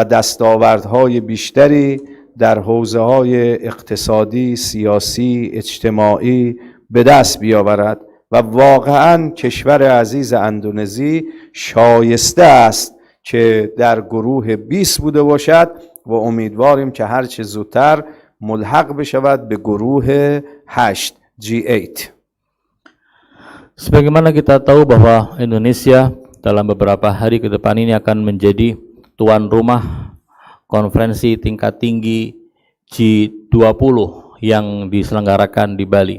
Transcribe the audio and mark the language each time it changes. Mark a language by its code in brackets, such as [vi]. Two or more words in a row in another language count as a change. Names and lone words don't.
[fa] دستاوردهای بیشتری در حوزه‌های اقتصادی، سیاسی، اجتماعی به دست بیاورد و واقعا کشور عزیز اندونزی شایسته است که در گروه 20 بوده باشد و امیدواریم که هرچه زودتر ملحق بشود به گروه 8 G8. [id] Sebagaimana kita tahu bahwa Indonesia dalam beberapa hari ke depan ini akan menjadi tuan rumah konferensi tingkat tinggi G20 yang diselenggarakan di Bali.